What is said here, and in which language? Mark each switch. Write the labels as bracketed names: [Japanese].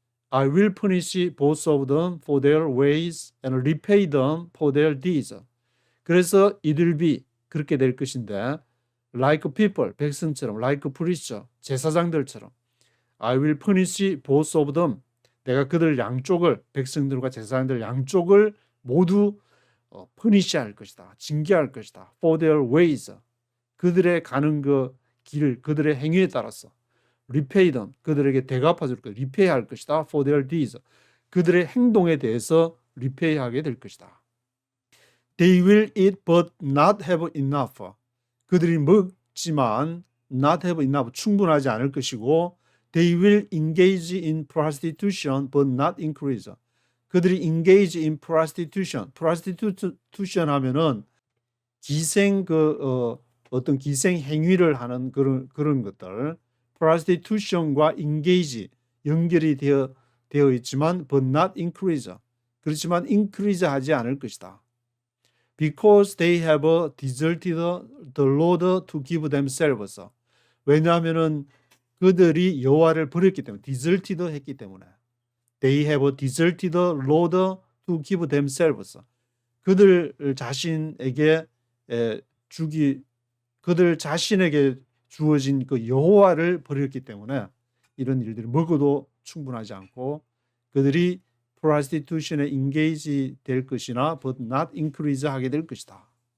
[English] I will punish both of them for their ways and repay them for their deeds. 그래서 it will be [Korean] 그렇게 될 것인데 [English] like people, [Korean] 백성처럼 [English] like preacher, [Korean] 제사장들처럼 [English] I will punish both of them. [Korean] 내가 그들 양쪽을 백성들과 제사장들 양쪽을 모두 punish할 것이다. 징계할 것이다. [English] for their ways. [Korean] 그들의 가는 그 길, 그들의 행위에 따라서 [English] repay them. [Korean] 그들에게 대갚아 줄 것이다. repay할 것이다. [English] for their deeds. [Korean] 그들의 행동에 대해서 repay하게 될 것이다. [English] They will eat but not have enough. [Korean] 그들이 먹지만 [English] not have enough, [Korean] 충분하지 않을 것이고 [English] They will engage in prostitution but not increase. [Korean] 그들이 [English] engage in prostitution. [Korean] prostitution 하면은 기생 어떤 기생 행위를 하는 그런 것들. prostitution과 engage 연결이 되어 있지만 [English] but not increase. [Korean] 그렇지만 increase 하지 않을 것이다. [English] Because they have deserted the Lord to give themselves. [Korean] 왜냐하면은 그들이 여호와를 버렸기 때문에, deserted 했기 때문에. [English] They have deserted the Lord to give themselves. [Korean] 그들 자신에게 그들 자신에게 주어진 그 여호와를 버렸기 때문에 이런 일들이 먹어도 충분하지 않고 그들이 prostitution에 engage 될 것이나 [English] but not increase [Korean] 하게 될 것이다.